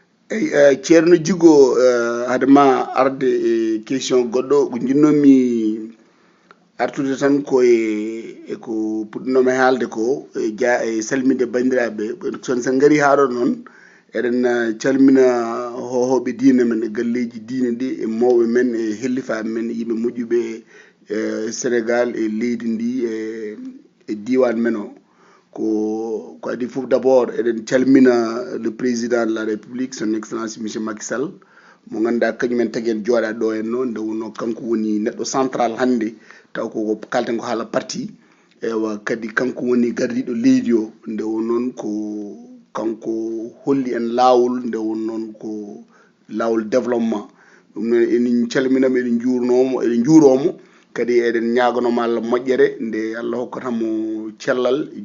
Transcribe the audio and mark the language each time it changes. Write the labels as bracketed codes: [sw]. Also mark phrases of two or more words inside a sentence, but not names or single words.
[ff] ceerno Djigo hadema arde e question goɗɗo ko jinnomi artude tan ko puɗɗinoma haalde ko salminde bandiraɓe sen gari haɗo noon eɗen calmina hohoɓe diine men e galleji diine ɗi e mawɓe men e hellifaɓe men e yimɓe moƴƴuɓe Sénégal e leydi ndi e diwan men o ko adi fof d'abord eɗen calmina [fr] le président de la république son excellence monsieur Macky Sall [ff] mo ganduɗa kañumen tagui en jooɗa ɗo en noon nde wonno kanko woni neɗɗo central hannde taw ko kalten ko haala parti ewa kadi kanko woni gardiɗo leydi o nde won noon ko kanko holli en lawol nde won noon ko lawol développement ɗum noon enin calminamo eɗen juuromo kadi eɗen ñaganoma Allah moƴƴere nde Allah hokkatamo cellal e